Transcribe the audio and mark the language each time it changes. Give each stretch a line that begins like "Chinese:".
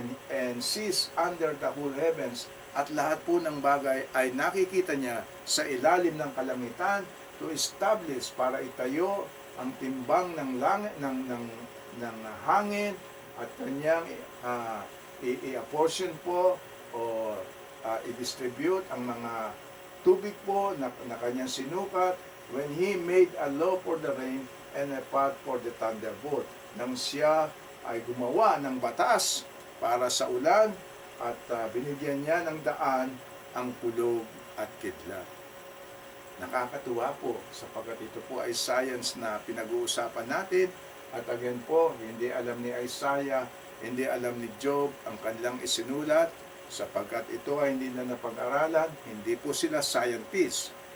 English: and sees under the whole heavens,
Filipino: at lahat po ng bagay ay nakikita niya sa ilalim ng kalangitan,
English: to establish,
Filipino: para itayo ang timbang ng langit, ng hangin, at kanyang i-apportion po o i-distribute ang mga tubig po na kanyang sinukat
English: when He made a law for the rain and a path for the thunderbolt.
Filipino: Nang siya ay gumawa ng batas para sa ulan at binigyan niya ng daan ang kulog at kidlat. Nakakatuwa po sapagkat ito po ay science na pinag-uusapan natin at again po, hindi alam ni Isaiah, hindi alam ni Job ang kanilang isinulat sapagkat ito ay hindi na napag-aralan, hindi po sila scientists.